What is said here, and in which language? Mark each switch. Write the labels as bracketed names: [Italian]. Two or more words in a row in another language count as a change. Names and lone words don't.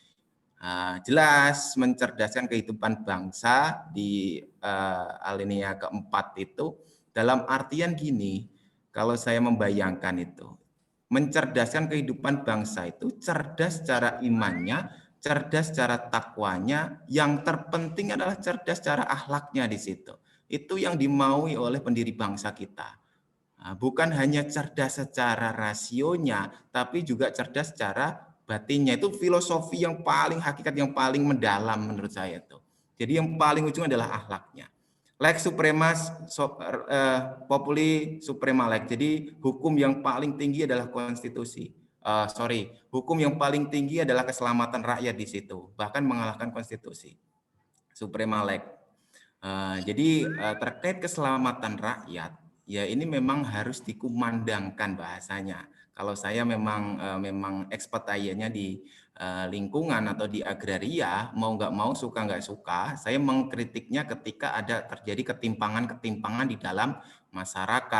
[Indonesian] Jelas mencerdaskan kehidupan bangsa di alinea keempat itu dalam artian gini, kalau saya membayangkan itu, mencerdaskan kehidupan bangsa itu cerdas secara imannya, cerdas secara takwanya, yang terpenting adalah cerdas secara akhlaknya di situ. Itu yang dimaui oleh pendiri bangsa kita. Bukan hanya cerdas secara rasionya, tapi juga cerdas secara batinnya. Itu filosofi yang paling hakikat, yang paling mendalam menurut saya itu. Jadi yang paling ujung adalah akhlaknya. [Latin] Lex supremas populi suprema lex. [Indonesian] Jadi hukum yang paling tinggi adalah konstitusi. Hukum yang paling tinggi adalah keselamatan rakyat di situ, bahkan mengalahkan konstitusi. [Latin] Suprema lex. [Indonesian] Jadi terkait keselamatan rakyat, ya ini memang harus dikumandangkan bahasanya. Kalau saya memang expertise-nya di lingkungan atau di agraria, mau nggak mau, suka nggak suka, saya mengkritiknya ketika ada terjadi ketimpangan di dalam masyarakat.